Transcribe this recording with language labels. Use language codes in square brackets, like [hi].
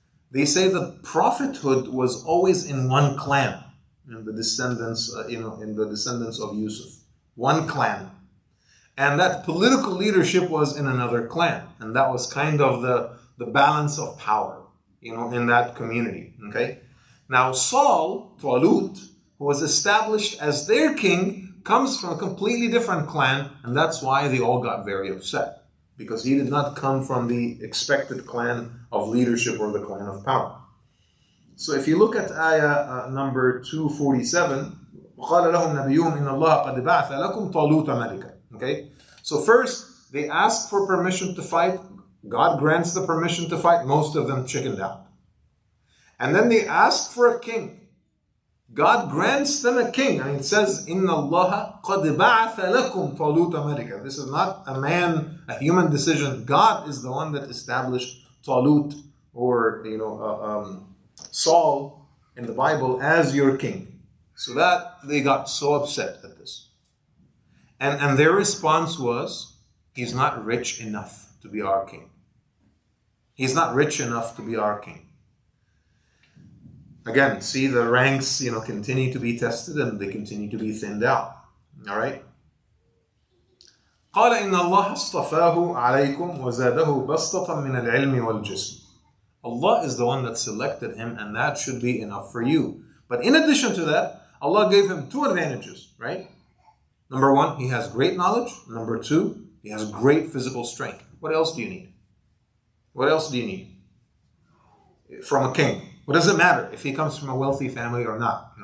[en] They say that prophethood was always in one clan, in the descendants, in the descendants of Yusuf, one clan, and that political leadership was in another clan, and that was kind of the balance of power, in that community. Okay. Now Saul, Talut, who was established as their king, comes from a completely different clan, and that's why they all got very upset, because he did not come from the expected clan of leadership or the clan of power. So if you look at ayah number 247, [ar] وَقَالَ لَهُمْ نَبِيُّهُمْ إِنَّ اللَّهَ قَدْ بَعَثَ لَكُمْ طَالُوتَ مَلِكًا. [en] Okay? So first, they ask for permission to fight. God grants the permission to fight. Most of them chickened out. And then they ask for a king. God grants them a king. And it says, [ar] إِنَّ اللَّهَ قَدْ بَعَثَ لَكُمْ طَالُوتَ مَلِكًا. [en] This is not a human decision. God is the one that established Talut, or Saul in the Bible, as your king. So that they got so upset at this. And their response was, he's not rich enough to be our king. He's not rich enough to be our king. Again, see, the ranks, continue to be tested and they continue to be thinned out. All right? [ar] قال إن الله اصطفاه عليكم وزاده بسطة من العلم والجسم. [en] Allah is the one that selected him, and that should be enough for you. But in addition to that, Allah gave him two advantages, right? Number one, he has great knowledge. Number two, he has great physical strength. What else do you need? What else do you need from a king? What does it matter if he comes from a wealthy family or not?